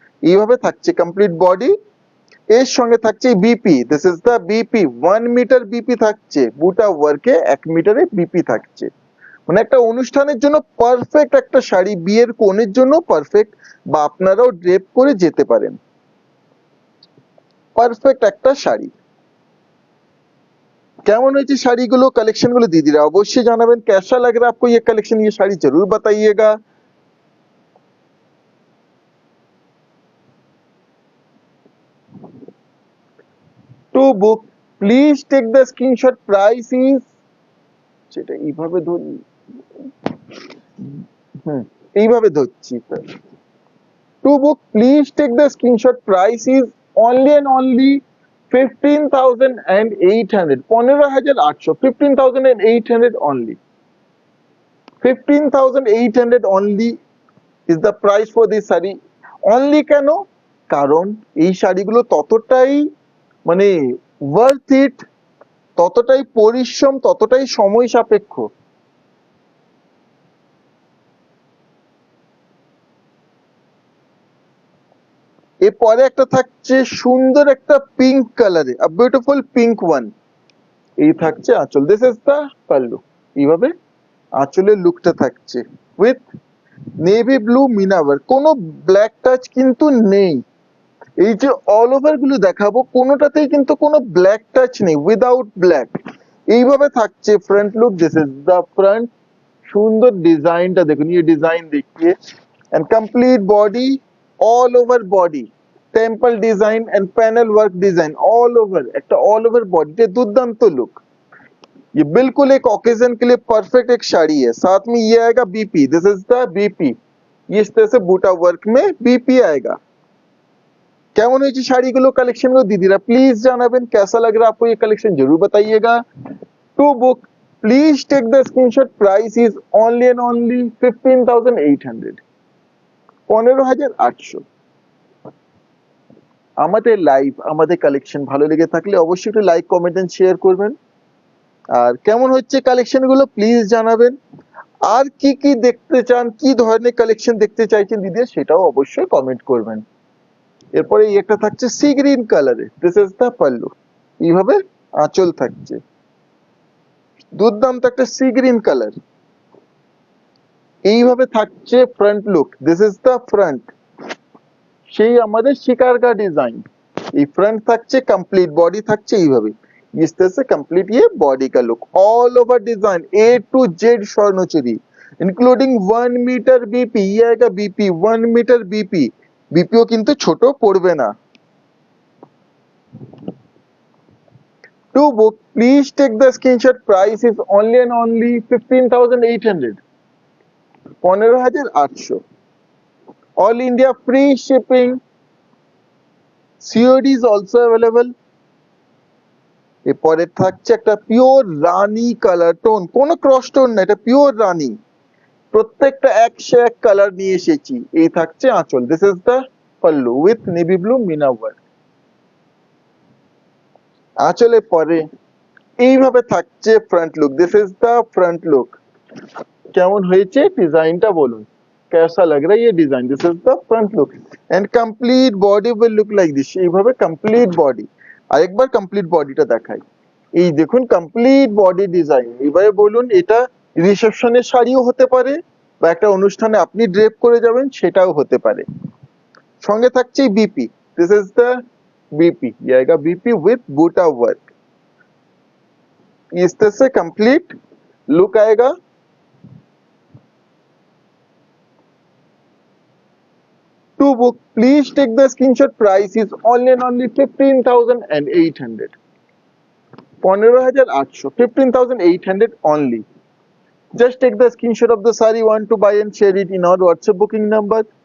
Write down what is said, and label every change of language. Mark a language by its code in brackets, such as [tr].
[bn] এইভাবে থাকছে complete body, এর সঙ্গে থাকছে BP, [en] this is the BP, [bn] 1 metre BP থাকছে, বুটা ওয়ার্কে 1 মিটারে বিপি থাকছে। মানে একটা অনুষ্ঠানের জন্য পারফেক্ট একটা শাড়ি, বিয়ের কনের জন্য পারফেক্ট, বা আপনারাও ড্রেপ করে যেতে পারেন। परफेक्ट একটা শাড়ি। কেমন হয়েছে শাড়িগুলো, কালেকশনগুলো दीदी অবশ্যই জানাবেন। [hi] कैसा लग रहा है आपको ये कलेक्शन, ये শাড়ি जरूर बताइएगा। [en] to book please take the screenshot, price is, [bn] সেটা এইভাবে ধরি, এইভাবে ধরছি sir. [en] To book please take the screenshot, price is only and only 15,800, 15,800, 15,800 only, 15,800 only is the price for this sari. [bn] only কেন, কারণ এই শাড়িগুলো ততটাই মানে [en] worth it, [bn] ততটাই পরিশ্রম, ততটাই সময় সাপেক্ষ। এরপরে একটা থাকছে সুন্দর একটা পিঙ্ক কালারে, [en] a beautiful pink one, [bn] এই থাকছে আঁচল, [en] This is the pallu. [bn] এইভাবে আঁচলের লুকটা থাকছে উইথ নেভি ব্লু মিনাওয়ার, কোনো ব্ল্যাক টাচ কিন্তু নেই। এই যে অল ওভার গুলো দেখাবো কোনোটাতেই কিন্তু কোনো ব্ল্যাক টাচ নেই, উইদাউট ব্ল্যাক। এইভাবে থাকছে front look, [en] This is the front. [bn] সুন্দর ডিজাইনটা দেখুন, [hi] ये डिजाइन देखिए, [en] And complete body, all over body temple design and panel work design all over, একটা all over body, दुर्दांत लुक। [hi] ये बिल्कुल एक ओकेजन के लिए परफेक्ट एक साड़ी है। साथ में ये आएगा BP, [en] this is the BP, [hi] ये इस तरह से बूटा वर्क में बीपी आएगा। [bn] কেমন হয়েছে শাড়িগুলো, কালেকশনগুলো দিদিরা প্লিজ জানাবেন। [hi] कैसा लग रहा है आपको ये कलेक्शन, जरूर बताइएगा। [en] To book please take the screenshot, price is only and only 15,800, 15,800। [bn] আমাদের লাইভ, আমাদের কালেকশন ভালো লেগে থাকলে অবশ্যই একটু লাইক, কমেন্ট এন্ড শেয়ার করবেন। আর কেমন হচ্ছে কালেকশনগুলো প্লিজ জানাবেন। আর কি কি দেখতে চান, কি ধরনের কালেকশন দেখতে চাইছেন দিদি, সেটাও অবশ্যই কমেন্ট করবেন। এরপরে এই একটা থাকছে সি গ্রিন কালারে, [en] this is the pallu, [bn] এইভাবে আঁচল থাকছে, দুর্দান্ত একটা সি গ্রিন কালার। এইভাবে থাকছে front look, [en] this is the front, [bn] সেই আমাদের শিকারকা ডিজাইন। এই ফ্রন্ট থাকছে, কমপ্লিট বডি থাকছে এইভাবে, [hi] इस तरह से कंप्लीट ये बॉडी का look, all over design A to Z स्वर्णचूड़ी, including 1 metre BP, ये आएगा बीपी 1 मीटर बीपी, [bn] बीपीओ किंतु छोटो पड़বে না। [en] To book please take the screenshot, price is only and only 15,800, 15,800, all India free shipping, COD is also available। [bn] এরপরে থাকছে একটা pure রানী colour tone, কোনো cross tone না, এটা পিওর রানী, প্রত্যেকটা 101 কালার নিয়ে এসেছি। এই থাকছে আঁচল, [en] This is the pallu with navy blue meena work. [bn] আঁচলের পরে এইভাবে থাকছে front look, [en] This is the front look. [bn] কেমন হয়েছে ডিজাইনটা বলুন, [hi] कैसा लग रहा है ये design, [en] This is the front look and complete body will look like this. [bn] এইভাবে কমপ্লিট বডি, আরেকবার কমপ্লিট বডিটা দেখাই, এই দেখুন কমপ্লিট বডি ডিজাইন। এবারে বলুন, এটা রিসেপশনের শাড়িও হতে পারে বা একটা অনুষ্ঠানে আপনি ড্রেপ করে যাবেন সেটাও হতে পারে। সঙ্গে থাকছে [hi] BP, [en] this is the BP, [hi] ये आएगा बीपी विथ बूटा वर्क, इस तरह से कंप्लीट लुक आएगा। [en] To book please take the screenshot, price is only and only 15,800, 15,800, 15,800 only। Just take the screenshot of the saree, want to buy and share it in our WhatsApp booking number।